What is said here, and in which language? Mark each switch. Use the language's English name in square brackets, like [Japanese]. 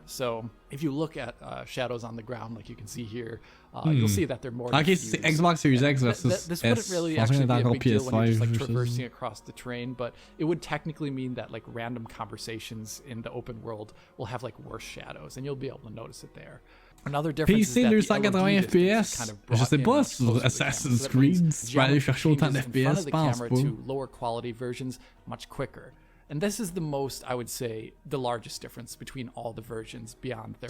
[English] So if you look at shadows on the ground, like you can see here, you'll see that they're more diffused. Xbox Series X versus this wouldn't really actually be a big deal when you're just like traversing across the terrain, but it would technically mean that like random conversations in the open world will have like worse shadows, and you'll be able to notice it there. Another difference PC 280 FPS. [French] Je sais pas sur Assassin's Creed si tu peux aller chercher autant d'FPS, je pense pas. [English] To lower quality versions much quicker. And this is the most, I would say, the largest difference between all the versions beyond their